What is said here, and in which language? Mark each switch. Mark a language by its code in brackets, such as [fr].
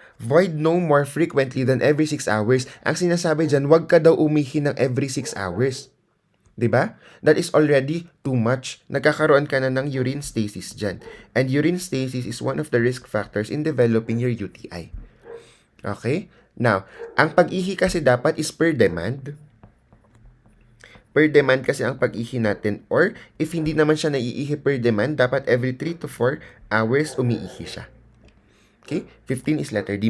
[en] Void no more frequently than every 6 hours. [tl] Ang sinasabi dyan, wag ka daw umihi ng every 6 hours. 'Di ba? [en] That is already too much. [tl] Nagkakaroon ka na ng urine stasis dyan. [en] And urine stasis is one of the risk factors in developing your UTI. [tl] Okay? Now, ang pag-ihi kasi dapat is per demand. Per demand kasi ang pag-ihi natin, or if hindi naman siya naiihi per demand, dapat every 3 to 4 hours umiihi siya. Okay? [en] 15 is letter D.